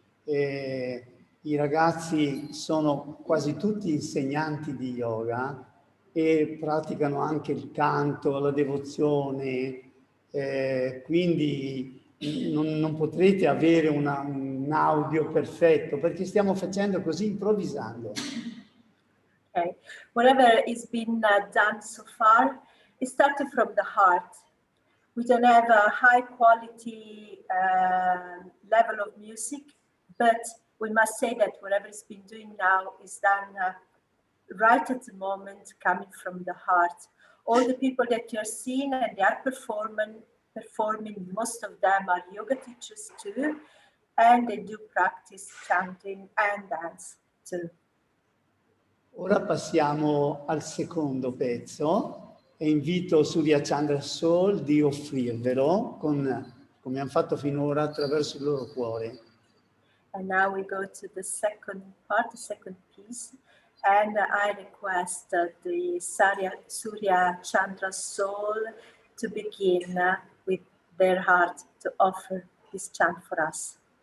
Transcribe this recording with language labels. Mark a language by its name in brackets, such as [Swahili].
[Italian] E i ragazzi sono quasi tutti insegnanti di yoga e praticano anche il canto, la devozione, quindi non potrete avere un audio perfetto perché stiamo facendo così improvvisando. [English] Okay. Whatever is been done so far is started from the heart. We don't have a high quality level of music, but we must say that whatever is been doing now is done right at the moment, coming from the heart. All the people that you're seeing and they are performing, most of them are yoga teachers too, and they do practice chanting and dance too. [Italian] Ora passiamo al secondo pezzo e invito Surya Chandra Soul di offrirvelo come hanno fatto finora attraverso il loro cuore. [English] And now we go to the second part, the second piece, and I request the Surya Chandra Soul to begin with their heart to offer this chant for us.